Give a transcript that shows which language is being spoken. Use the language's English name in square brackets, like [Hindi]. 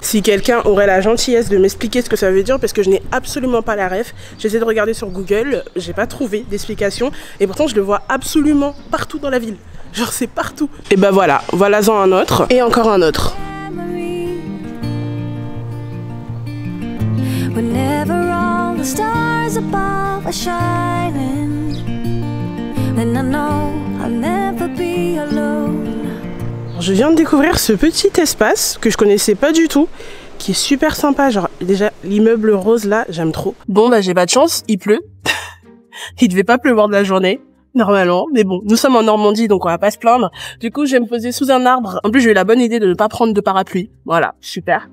[French] Si quelqu'un aurait la gentillesse de m'expliquer ce que ça veut dire, parce que je n'ai absolument pas la ref, j'essaie de regarder sur Google, j'ai pas trouvé d'explication, et pourtant je le vois absolument partout dans la ville, genre c'est partout. Et bah voilà, voilà-en un autre, et encore un autre. [English] Whenever all the stars above are shining, then I know I'll never be alone. [French] Je viens de découvrir ce petit espace que je connaissais pas du tout, qui est super sympa. Genre déjà l'immeuble rose là, j'aime trop. Bon j'ai pas de chance, il pleut. Il devait pas pleuvoir de la journée. Normalement, mais bon, nous sommes en Normandie, donc on va pas se plaindre. Du coup, je vais me poser sous un arbre. En plus, j'ai eu la bonne idée de ne pas prendre de parapluie. Voilà, super.